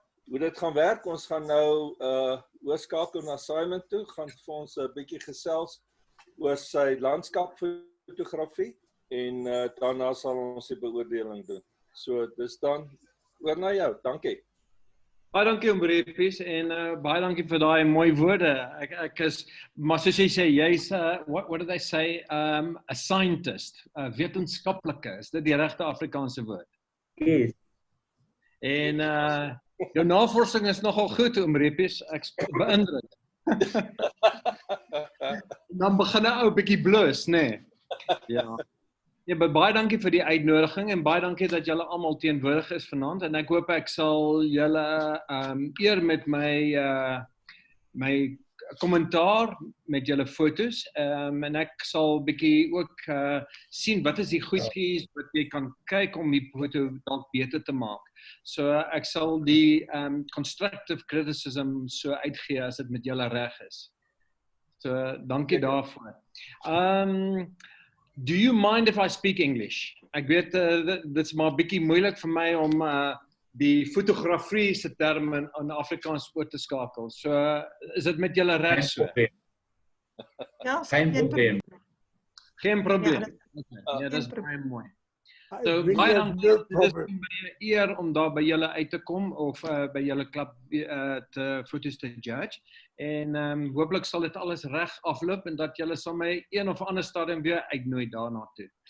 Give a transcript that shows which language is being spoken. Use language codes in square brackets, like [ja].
[af] Hoe dit gaan werk, ons gaan nou oorskakel na Simon toe, gaan vir ons 'n bietjie gesels oor sy landskapfotografie en daarna sal ons die beoordeling doen. So dis dan oor na jou. Dankie. Baie dankie om Repies en baie dankie vir daai mooi woorde. Ek is, maar soos jy sê, jy's [en] what did they say? A scientist, [af] 'n wetenskaplike. Is dit die regte Afrikaanse woord? [en] Yes. [af] En jou navorsing is nogal goed om Repies. Ek beïndruk. Dan begin 'n ou bietjie blus, nê? Nee. Ja. Ja, baie dankie vir die uitnodiging en baie dankie dat julle almal teenwoordig is vanaand en ek hoop ek sal julle eer met my kommentaar met julle foto's en ek sal bietjie ook sien wat is die goedjies wat jy kan kyk om die foto dalk beter te maak. So ek sal die constructive criticism so uitgee as dit met julle reg is. So dankie daarvoor. [en] Do you mind if I speak English? [af] Ek weet dit is maar bietjie moeilik vir my om die fotografie se terme in Afrikaans oor te skakel. So is dit met julle reg so? Ja, Geen probleem. Geen probleem. Ja, dis baie mooi. So baie dankie. Dit is vir my 'n eer om daar by julle uit te kom of by julle klub te foto's te judge. En hopelik sal dit alles reg afloop en dat julle sal my een of ander stadium weer uitnooi daarna toe.